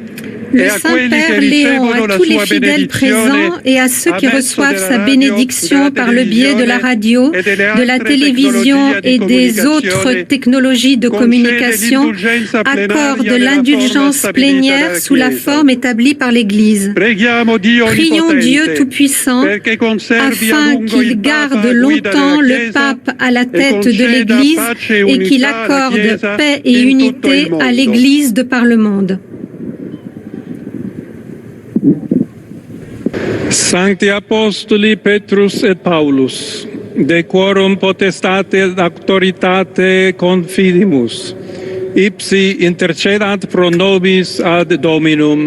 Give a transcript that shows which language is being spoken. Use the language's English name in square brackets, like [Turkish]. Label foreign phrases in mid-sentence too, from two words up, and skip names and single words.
[French] Le Saint-Père Léon, à tous les fidèles présents et à ceux qui reçoivent sa bénédiction par le biais de la radio, de la télévision et des autres technologies de communication, accorde l'indulgence plénière sous la forme établie par l'Église. Prions Dieu Tout-Puissant afin qu'il garde longtemps le pape à la tête de l'Église et qu'il accorde paix et unité à l'Église de par le monde. [Latin] Sancti Apostoli Petrus et Paulus, de quorum potestate et auctoritate confidimus, ipsi intercedant pro nobis ad Dominum.